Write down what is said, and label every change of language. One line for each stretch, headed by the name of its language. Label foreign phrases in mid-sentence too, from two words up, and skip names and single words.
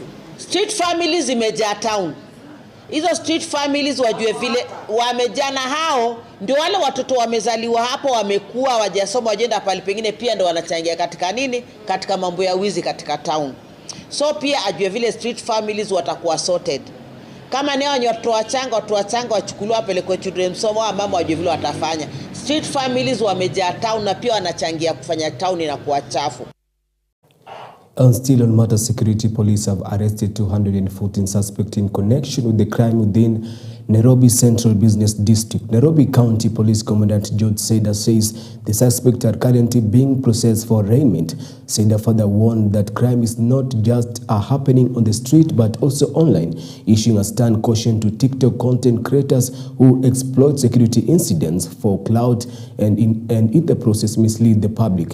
English: Street families
Swahili: zimejaa town. Hizo
English: street families
Swahili: wajue vile wamejana, hao ndio wale watoto wamezaliwa hapo, wamekuwa wajasoma, wajenda pale pengine pia ndio wanachangia katika nini, katika mambo ya wizi katika town. So pia ajue vile
English: street families
Swahili: watakuwa sorted. Kama ni watoto wachanga wachukuliwa pelekwe
English: children's home,
Swahili: wa mama wajue vile watafanya.
English: Street families
Swahili: wamejaa town na pia wanachangia kufanya town inakuwa chafu.
English: And still on matter security, police have arrested 214 suspects in connection with the crime within Nairobi Central Business District. Nairobi County Police Commandant George Seda says the suspects are currently being processed for arraignment. Seda further warned that crime is not just happening on the street but also online, issuing a stern caution to TikTok content creators who exploit security incidents for clout and in the process mislead the public.